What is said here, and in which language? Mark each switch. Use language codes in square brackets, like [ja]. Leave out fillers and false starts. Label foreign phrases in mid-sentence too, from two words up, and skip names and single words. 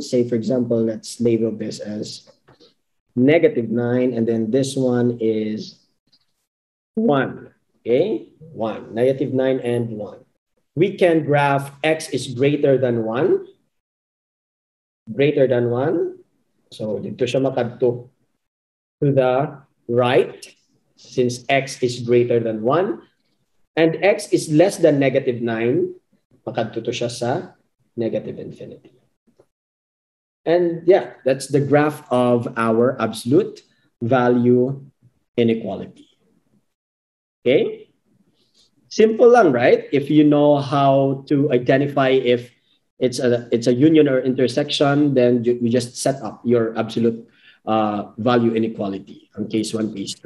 [en] Say, for example, let's label this as -9, and then this one is 1. Okay, 1. -9 and 1. We can graph X is greater than 1. Greater than 1. So [tl] dito siya makadto [en] to the right, since X is greater than 1. And X is less than -9. [tl] Makadto to siya sa -infinity. [en] And yeah, that's the graph of our absolute value inequality. Okay? [tl] Simple lang, [en] right? If you know how to identify if it's a union or intersection, then you just set up your absolute value inequality on case 1, case 2.